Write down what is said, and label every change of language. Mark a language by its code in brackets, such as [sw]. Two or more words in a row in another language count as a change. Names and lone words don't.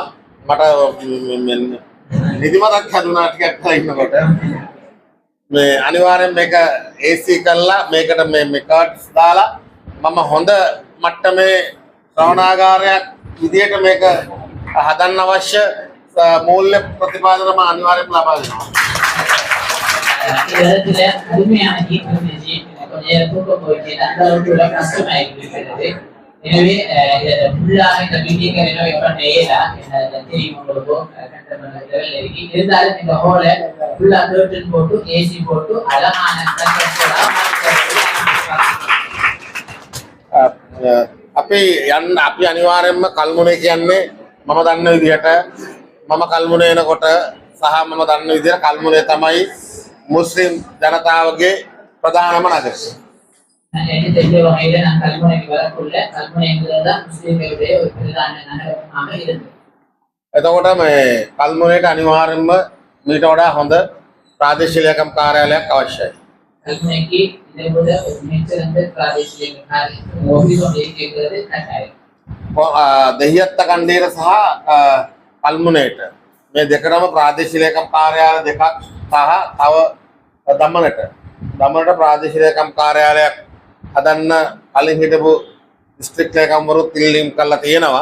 [si] මට නිදිමතක් හැදුනා ටිකක් කරලා ඉන්නකොට මේ අනිවාර්යෙන් මේක AC කරලා මේකට මේ කර්ට්ස් දාලා මම හොඳ මට්ටමේ ශ්‍රවණාගාරයක් විදියට මේක හදන්න අවශ්‍ය මූල්‍ය ප්‍රතිපාදන මම අනිවාර්යෙන්ම ලබා දෙනවා. [ta] இடத்துல அருமையான ஹீட் இருந்துச்சு கொஞ்ச நேரம் தூக்கம் போயிட்டு அந்த அளவுக்கு உள்ள கஷ்டமாயிட்டு இருக்கிறது எனவே ஃபுல்லாக இந்த பில்டிங்கை ரெனோவேட் பண்ண இயலா தெரியும் உங்களுக்கு [en] condemned level [ta] இருக்கு இருந்தாலும் இந்த ஹோலை [en] full curtain [ta] போட்டு ஏசி போட்டு அழகான [si] අපි අනිවාර්යෙන්ම කල්මුනේ කියන්නේ මම දන්න විදිහට මම කල්මුනේ එනකොට සහ මම දන්න විදිහට කල්මුනේ තමයි මුස්ලිම් ජනතාවගේ ප්‍රධානම නගරය. [ta] எனக்கு தெரிஞ்ச வகையில நான் கல்முனைக்கு வரக்குள்ள கல்முனைங்கிறதுதான் முஸ்லீம்களுடைய ஒரு பிரதான நகரமாக இருந்தது. [si] එතකොට මේ කල්මුනේට අනිවාර්යෙන්ම මීට වඩා හොඳ ප්‍රාදේශීය ලේකම් කාර්යාලයක් අවශ්‍යයි. [ta] கல்முனைக்கு இதை விட ஒரு மிகச்சிறந்த பிராதேசிய ஆபீஸ் ஒன்று இருக்கிறது கட்டாயம். [si] දෙහියත්ත කණ්ඩේර සහ කල්මුණේට මේ දෙකටම ප්‍රාදේශීය ලේකම් කාර්යාලය දෙකක් සහ තව දමනට ප්‍රාදේශීය ලේකම් කාර්යාලයක් හදන්න කලින් හිටපු දිස්ත්‍රික් ලේකම්වරුත් ඉල්ලීම් කරලා තියෙනවා.